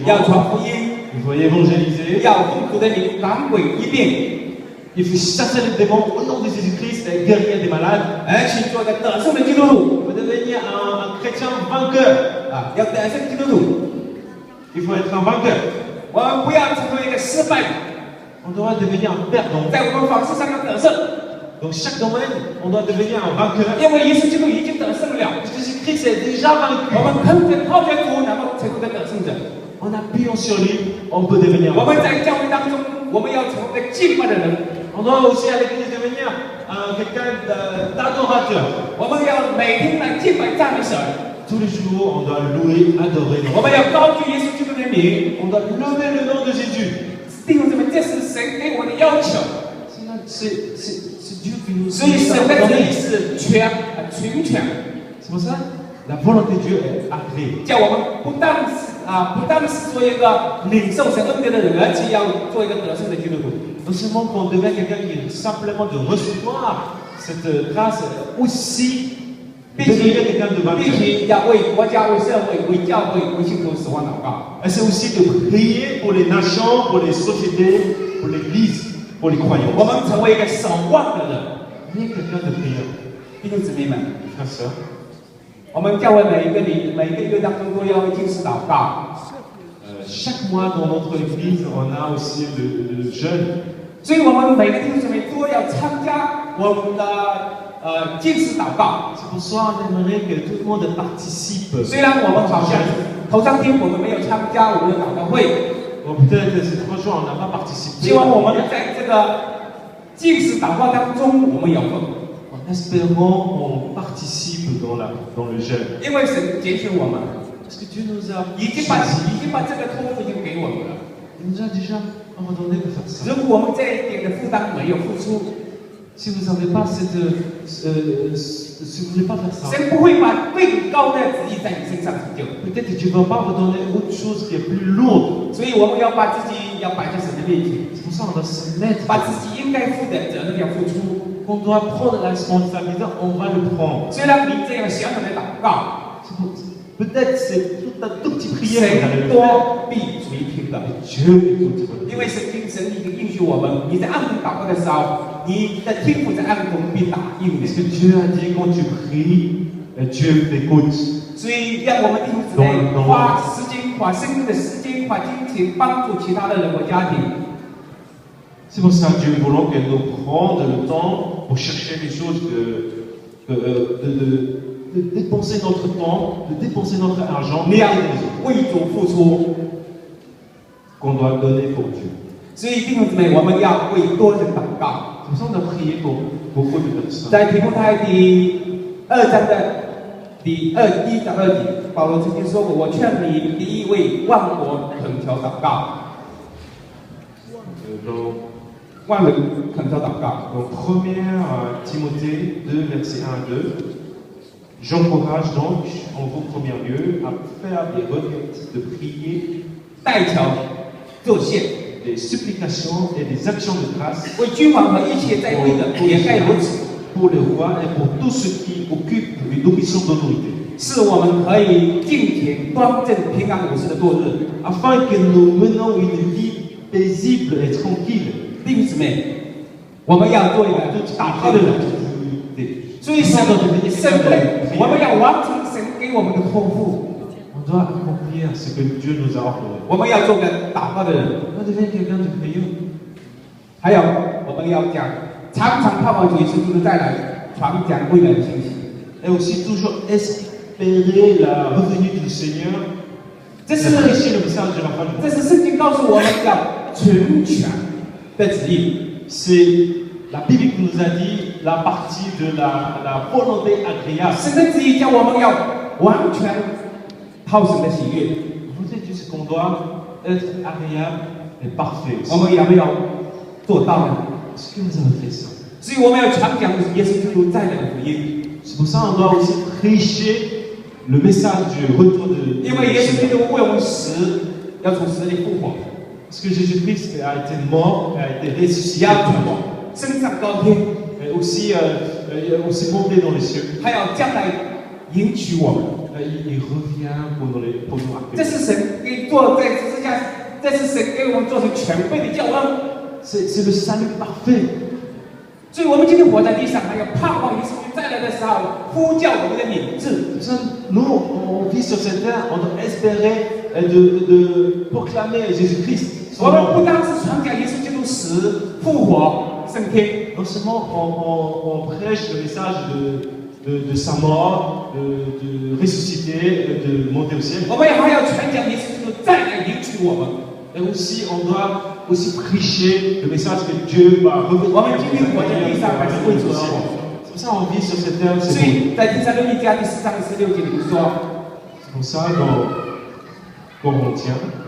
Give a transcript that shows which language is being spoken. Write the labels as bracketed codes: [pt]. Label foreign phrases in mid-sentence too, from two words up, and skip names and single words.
[zh] 要传福音， [fr] Il faut évangéliser. [zh] 要奉主的名赶鬼医病， [fr] Il faut chasser les démons au nom de Jésus-Christ et guérir des malades. [zh] 而去做一个得胜的基督徒 [fr] Il faut devenir un chrétien vainqueur. [zh] 要得胜基督徒。 [fr] Il faut être un vainqueur. [zh] 我们不要成为一个失败者， [fr] On doit devenir un perdant. [zh] 在我们访事上要得胜， [fr] Dans chaque domaine, on doit devenir un vainqueur. [zh] 因为耶稣基督已经得胜了。 [fr] Parce que Jésus-Christ est déjà [zh] 我 [fr] vaincu. [zh] 们靠着主，能够成为一个得胜者。 [fr] En appuyant sur lui, on peut devenir [zh] 我 [fr] un [zh] 们 [fr] vainqueur. [zh] 在教会当中，我们要成为一个敬拜的人， [fr] On doit aussi à l'église devenir quelqu'un d'adorateur. [zh] 我们要每天来敬拜赞美神。 [fr] Tous les jours, on doit louer, adorer [zh] 我 [fr] notre [zh] 们 [fr] Dieu. [zh] 要高举耶稣基督的名， [fr] On doit lever le nom de Jésus. [zh] 弟兄姊妹，这是神给我的要求。 [fr] C'est Dieu qui nous [zh] 所以神的旨意 [fr] donné. [zh] 是全权， [fr] C'est pour ça la volonté de Dieu est agréée. [zh] 叫我们不但是做一个领受神恩典的人，而且要做一个得胜的基督徒。 [fr] Non seulement qu'on devient quelqu'un qui est simplement de recevoir cette grâce, aussi Peut-être qu'il y a quelqu'un devant [zh] 并 [fr] Dieu. [zh] 且要为国家、为社会、为教会、为信徒守望祷告。 [fr] Et c'est aussi de prier pour les nations, pour les sociétés, pour l'Église, pour les [zh] 我 [fr] croyants. [zh] 们成为一个守望的人， [fr] Il y a quelqu'un de prière. [zh] 弟兄姊妹们， [fr] Frères et sœurs, [zh] 我们教会每一个月当中都要禁食祷告， [fr] chaque mois dans notre Église, on a aussi le jeûne. [zh] 所以我们每个弟兄姊妹都要参加我们的禁食祷告。 [fr] C'est pour ça qu'on aimerait que tout le monde participe. [zh] 虽然我们好像头3天我们没有参加我们的祷告会， [fr] Bon, peut-être que ces 3 jours, on n'a pas participé. [zh] 希望我们在这个禁食祷告当中我们有份， [fr] En espérant qu'on participe dans le jeûne. [zh] 因为神拣选我们， [fr] Parce que Dieu nous a [zh] 已经把这个托付已经给我们了。 [fr] Il nous a déjà ordonné de faire ça. [zh] 如果我们这一点的负担没有付出， [fr] Si vous n'avez pas si vous voulez pas faire ça, [zh] 神不会把更高的旨意在你身上成就。 [fr] peut-être que Dieu ne va pas vous donner autre chose qui est plus lourde. [zh] 所以我们要把自己要摆在神的面前， [fr] C'est pour ça qu'on doit se mettre. [zh] 把自己应该负的责任要付出。 [fr] On doit prendre la responsabilité, on va le prendre. [zh] 虽然你这样小小的祷告， [fr] Peut-être c'est tout un tout petit prière que vous allez [zh] 神 [fr] le faire. [zh] 多必垂听的。 [fr] Dieu écoute votre [zh] 因为神已经应许我们，你在暗中祷告的时候，你的天父在暗中必答应 [fr] Parce que [zh] 你。 [fr] Dieu a dit quand tu pries, Dieu t'écoute. [zh] 所以让我们弟兄姊妹花时间、花生命的时间、花金钱帮助其他的人和家庭。 [fr] C'est pour ça que Dieu voulait que nous prenions le temps pour chercher les choses, de dépenser notre temps, de dépenser notre argent, [zh] 你要 [fr] et les autres, [zh] 为主付出。 [fr] qu'on doit donner pour Dieu. [zh] 所以弟兄姊妹，我们要为多人祷告。 [fr] C'est pour ça qu'on doit prier pour beaucoup de personnes. [zh] 在提摩太第2章的1章2节，保罗曾经说过：“我劝你第一为万国恳求祷告， [fr] Dans [zh] 万人恳求祷告。 [fr] 1 Timothée 2, versets 1 à 2, j'encourage donc en vos premiers lieux à faire des requêtes, de prier, [zh] 代求作献， [fr] des supplications et des actions de grâce [zh] 为君王和一切在位的也该如此， [fr] pour le roi et pour tous ceux qui occupent une position d'autorité, [zh] 是我们可以敬虔、端正、平安无事的度日。 [fr] afin que nous menons une vie paisible et tranquille. [zh] 弟兄姊妹，我们要做一个祷告的人。所以神我们要完成神给我们的托付。 [fr] On doit accomplir ce que Dieu nous a ordonné. [zh] 我们要做个祷告的人。 [fr] On doit devenir quelqu'un de prière. [zh] 还有，我们要讲常常盼望主耶稣基督再来传讲未来的信息。 [fr] Et aussi toujours espérer la revenue du Seigneur. [zh] 这 [fr] C'est [zh] 是 [fr] prêcher le message de la fin du [zh] 这 [fr] monde. [zh] 是圣经告诉我们要全权的旨意。 [fr] C'est la Bible qui nous a dit la partie de la volonté agréable. [zh] 神的旨意叫我们要完全讨神的喜悦。 [fr] La volonté de Dieu, c'est qu'on doit être agréable et parfait. [zh] 我们有没有做到呢？ [fr] Est-ce que vous avez fait ça? [zh] 所以我们要传讲耶稣基督再来的福音。 [fr] C'est pour ça qu'on doit aussi prêcher le message du retour de [zh] 因为耶稣基 [fr] Seigneur. [zh] 督为我们死，要从死里复活， [fr] Parce que Jésus-Christ a été mort, a été [zh] 也 [fr] ressuscité, [zh] 要复活，升上高天， [fr] et aussi monté dans les cieux. [zh] 还要将来迎娶我们。 [fr] Il revient pour nous [zh] 这 [fr] accueillir. [zh] 是神给做在十字架，这是神给我们做成全备的教恩。 [fr] C'est le salut parfait. [zh] 所以，我们今天活在地上，还要盼望耶稣基督再来的时候，呼叫我们的名字。 [fr] Nous, on vit sur cette terre, on doit espérer de proclamer Jésus-Christ. [zh] 我们不单是传讲耶稣基督死、复活、升天， [fr] Non seulement on prêche le message de sa mort, de ressusciter, de monter au ciel, [zh] 我们还要传讲耶稣基督再来迎娶我们。 [fr] et aussi on doit aussi prêcher le message que Dieu va revenir. [zh] 我们今天活在地上，还是为主而活。 [fr] C'est pour ça qu'on vit sur cette terre, [zh] 所 [fr] c'est pour [zh] 以在第三个律家第4章16节里面说， [fr] C'est pour ça dans Corinthiens,